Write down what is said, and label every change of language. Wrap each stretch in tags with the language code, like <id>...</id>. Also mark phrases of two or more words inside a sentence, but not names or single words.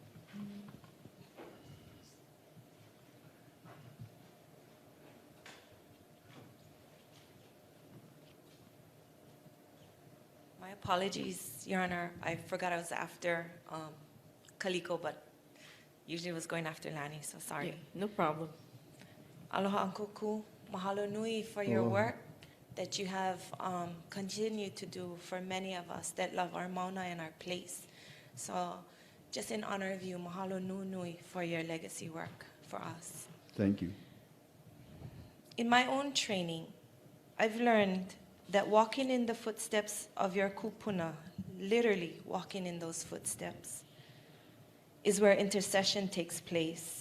<en>My apologies, Your Honor. I forgot I was after Kaliko, but usually I was going after Lani, so sorry. Yeah, no problem. Aloha Ankoku,</en> <haw>mahalo nui</haw> <en>for your Aloha. work that you have continued to do for many of us that love our Mauna and our place. So just in honor of you,</en> <haw>mahalo nui</haw> <en>for your legacy work for us. Thank you. In my own training, I've learned that walking in the footsteps of your kupuna, literally walking in those footsteps, is where intercession takes place.</en>